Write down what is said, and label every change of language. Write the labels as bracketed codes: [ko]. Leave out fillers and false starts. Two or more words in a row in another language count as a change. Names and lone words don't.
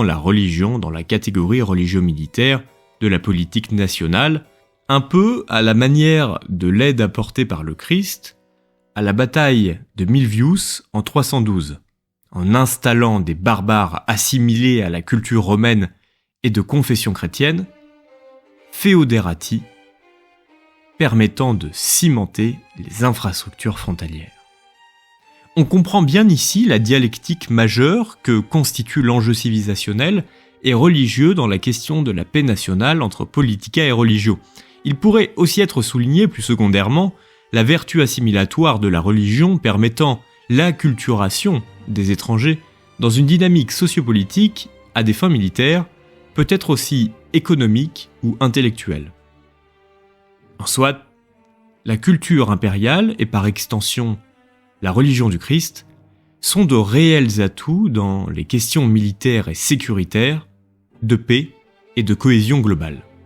[fr] la religion dans la catégorie religio-militaire de la politique nationale, un peu à la manière de l'aide apportée par le Christ à la bataille de Milvius en 312, en installant des barbares assimilés à la culture romaine et de confession chrétienne, Feoderati, permettant de cimenter les infrastructures frontalières. On comprend bien ici la dialectique majeure que constitue l'enjeu civilisationnel et religieux dans la question de la paix nationale entre [la] politica et religio. [fr] Il pourrait aussi être souligné plus secondairement la vertu assimilatoire de la religion permettant l'acculturation des étrangers dans une dynamique sociopolitique à des fins militaires, peut-être aussi économiques ou intellectuelles. En soit, la culture impériale et par extension la religion du Christ sont de réels atouts dans les questions militaires et sécuritaires, de paix et de cohésion globale.